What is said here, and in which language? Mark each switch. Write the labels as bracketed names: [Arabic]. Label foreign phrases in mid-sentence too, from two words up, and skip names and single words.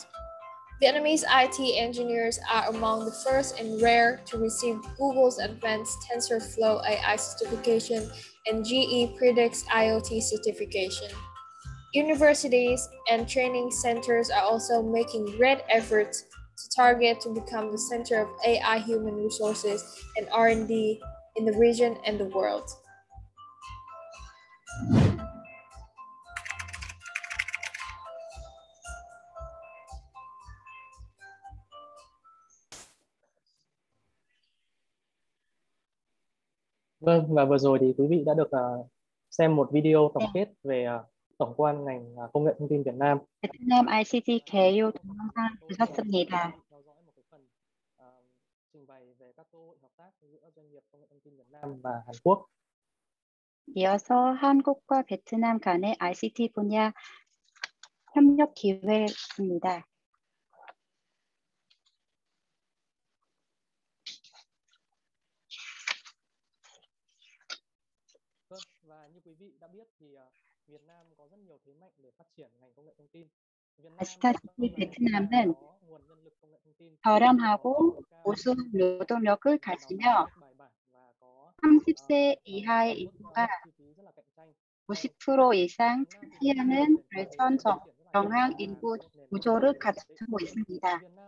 [English] Vietnamese IT engineers are among the first and rare to receive Google's Advanced TensorFlow AI certification and GE Predix IoT certification. Universities and training centers are also making great efforts to target to become the center of AI human resources and R&D in the region and the world. [Vietnamese] Vâng, và vừa rồi thì quý vị đã được xem một video tổng kết về tổng quan ngành công nghệ thông tin Việt Nam. [Korean] 베트남 ICT 개요 동영상 보셨습니다. [Vietnamese] theo dõi một cái phần trình bày về các cơ hội hợp tác giữa doanh nghiệp công nghệ thông tin Việt Nam và Hàn Quốc. [Korean] 이어서 한국과 베트남 간의 ICT 분야 협력 기회입니다. [Vietnamese] Vâng, và như quý vị đã biết thì Việt Nam có rất nhiều thế mạnh để phát triển ngành công nghệ thông tin. [Korean] 아시다시피 베트남은 저렴하고 우수 노동력을 가지며 30세 이하의 인구가 50% 이상 차지하는 발전적 정황 인구 구조를 갖추고 있습니다.